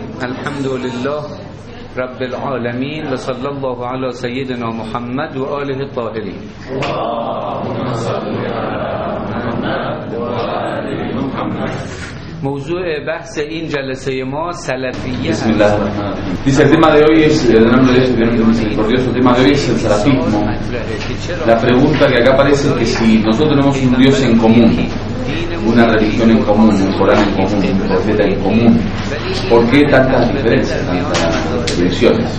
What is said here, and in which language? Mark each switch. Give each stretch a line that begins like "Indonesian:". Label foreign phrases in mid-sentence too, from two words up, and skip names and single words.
Arabic: الحمد لله رب العالمين وصلى الله على سيدنا محمد وآله الطاهرين. اللهم صل على محمد وآل محمد.
Persian: موضوع بحث این جلسه ما سلفیه است.
Spanish: Dice, el tema de hoy es, el tema de hoy es el salafismo. La pregunta que acá aparece es que si nosotros tenemos un Dios en común, una religión en común, un Corán en común, un profeta en común, ¿por qué tantas diferencias, tantas divisiones?